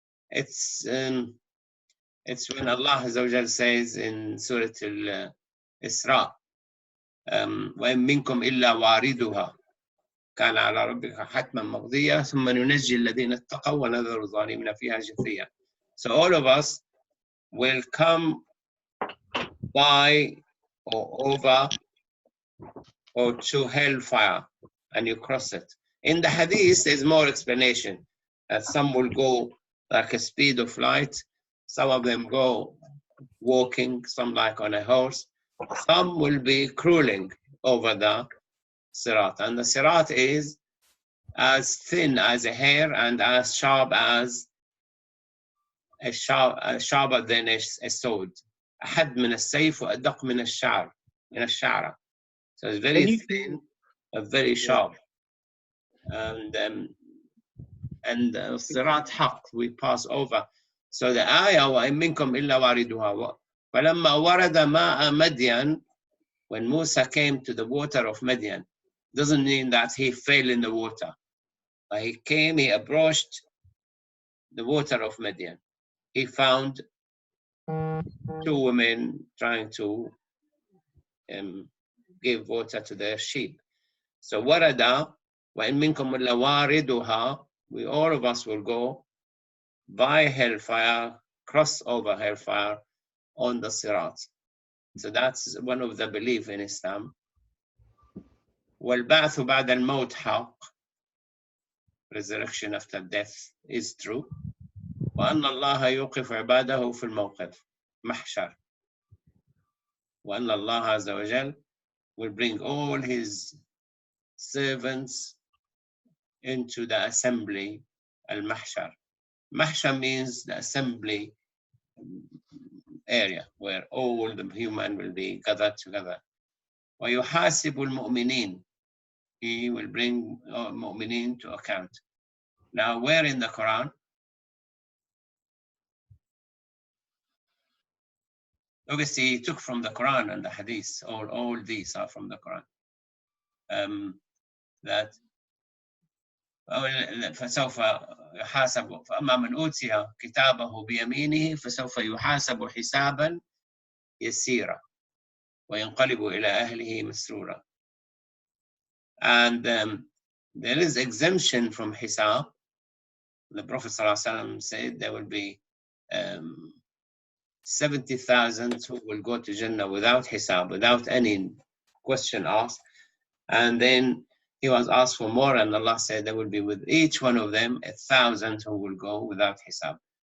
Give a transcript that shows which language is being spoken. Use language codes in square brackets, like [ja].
[en] It's when Allah Azza wa Jal says in Surah Al-Isra, [ar] وَإِن مِّنكُمْ إِلَّا وَارِدُهَا كَانَ عَلَى رَبِّكَ حَتْمًا مَقْضِيًّا ثُمَّ نُنَجِّي الَّذِينَ اتَّقَوْا وَنَذَرُ الظَّالِمِينَ فِيهَا جِثِيًّا. [en] So all of us will come by or over or to hellfire, and you cross it. In the Hadith, there's more explanation. That some will go like a speed of light, some of them go walking, some like on a horse, some will be crawling over the sirat. And the sirat is as thin as a hair and as sharp as sharper than a sword. [ar] أحد من السيف وأدق من الشعر من الشعرة. [en] So it's very thin, very sharp. And sirat haq, we pass over. So the ayah [ar] وَإِن مِّنكُمْ إِلَّا وَارِدُهَا فَلَمَّا وَرَدَ مَاءَ مَدْيَنَ, [en] when Musa came to the water of Midian, doesn't mean that he fell in the water. But he came, he approached the water of Midian. He found two women trying to give water to their sheep. So [ar] وَرَدَ وَإِن مِّنكُمْ إِلَّا وَارِدُهَا, [en] we all of us will go by hellfire, cross over hellfire on the Sirat. So that's one of the belief in Islam. [ar] وَالْبَعْثُ بَعْدَ الْمَوْتِ حَقٌّ, [en] resurrection after death is true. [ar] وأن الله يوقف عباده في الموقف محشر. وأن الله عز وجل [en] will bring all his servants into the assembly al-mahshar. Mahshar means the assembly area where all the human will be gathered together. [ar] ويحاسب المؤمنين, [en] he will bring mu'mineen to account. Now, where in the Quran? Obviously, he took from the Quran and the Hadiths. All these are from the Quran. [ar] That فسوف يحاسب فأما من أوتي كتابه بيمينه فسوف يحاسب حسابا يسيرا وينقلب إلى أهله مسرورا. [en] And there is exemption from hisab. The Prophet ﷺ said there will be 70,000 who will go to Jannah without hisab, without any question asked. And then he was asked for more, and Allah said there will be with each one of them 1,000 who will go without hisab.